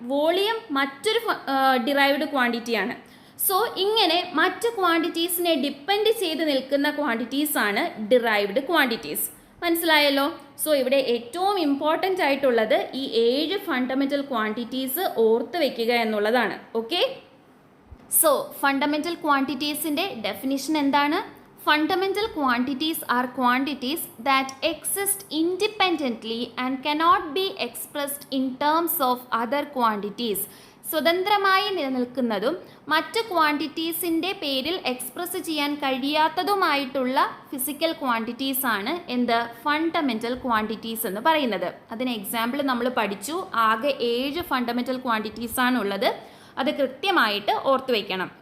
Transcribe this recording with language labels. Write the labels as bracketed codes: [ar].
[ml] Volume മറ്റൊരു derived ക്വാണ്ടിറ്റിയാണ്. So ഇങ്ങനെ മറ്റ് ക്വാണ്ടിറ്റീസിനെ ഡിപ്പെൻഡ് ചെയ്ത് നിൽക്കുന്ന ക്വാണ്ടിറ്റീസ് ആണ് ഡിറൈവ്ഡ് ക്വാണ്ടിറ്റീസ്. മനസ്സിലായല്ലോ? സോ ഇവിടെ ഏറ്റവും ഇമ്പോർട്ടൻ്റ് ആയിട്ടുള്ളത് ഈ 7 ഫണ്ടമെൻ്റൽ ക്വാണ്ടിറ്റീസ് ഓർത്ത് വയ്ക്കുക എന്നുള്ളതാണ്. ഓക്കെ, സോ ഫണ്ടമെൻ്റൽ ക്വാണ്ടിറ്റീസിൻ്റെ ഡെഫിനിഷൻ എന്താണ്? [en] Fundamental quantities are quantities that exist independently and cannot be expressed in terms of other quantities. [ml] സ്വതന്ത്രമായി നിലനിൽക്കുന്നതും മറ്റ് ക്വാണ്ടിറ്റീസിൻ്റെ പേരിൽ എക്സ്പ്രസ് ചെയ്യാൻ കഴിയാത്തതുമായിട്ടുള്ള ഫിസിക്കൽ ക്വാണ്ടിറ്റീസ് ആണ് എന്ത്? ഫണ്ടമെൻ്റൽ ക്വാണ്ടിറ്റീസ് എന്ന് പറയുന്നത്. അതിന് എക്സാമ്പിൾ നമ്മൾ പഠിച്ചു. ആകെ 7 ഫണ്ടമെൻ്റൽ ക്വാണ്ടിറ്റീസ് ആണുള്ളത്. അത് കൃത്യമായിട്ട് ഓർത്തു വയ്ക്കണം.